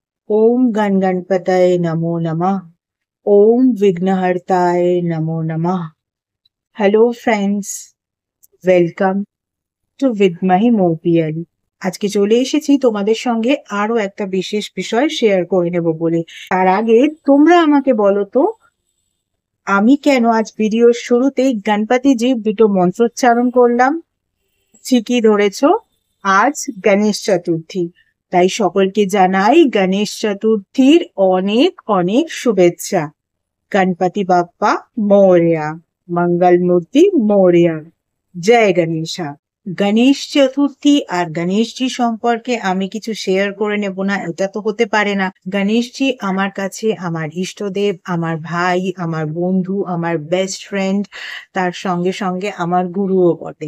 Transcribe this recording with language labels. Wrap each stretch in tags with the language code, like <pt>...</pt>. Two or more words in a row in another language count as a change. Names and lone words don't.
<sa>ओम गण गणपतये नमो नमः। ओम विघ्नहर्ताय नमो नमः।</sa> <en>hello friends, welcome to with Mopiali.</en> <bn>আজকে চলে এসেছি তোমাদের সঙ্গে আরো একটা বিশেষ বিষয় শেয়ার করে নেব বলে। তার আগে তোমরা আমাকে বলো তো, আমি কেন আজ ভিডিওর শুরুতেই গণপতিজির দুটো মন্ত্রোচ্চারণ করলাম? ঠিকই ধরেছো, আজ গণেশ চতুর্থী। তাই সকলকে জানাই গণেশ চতুর্থীর অনেক অনেক শুভেচ্ছা।</bn> <mr>गणपति बाप्पा मोरया, मंगल मूर्ति मोरया,</mr> <bn>জয় গণেশা। গণেশ চতুর্থী আর গণেশজি সম্পর্কে আমি কিছু শেয়ার করে নেব না, এটা তো হতে পারে না। গণেশজি আমার কাছে আমার ইষ্টদেব, আমার ভাই, আমার বন্ধু, আমার</bn> <en>best friend,</en> <bn>তার সঙ্গে সঙ্গে আমার গুরুও বটে।</bn>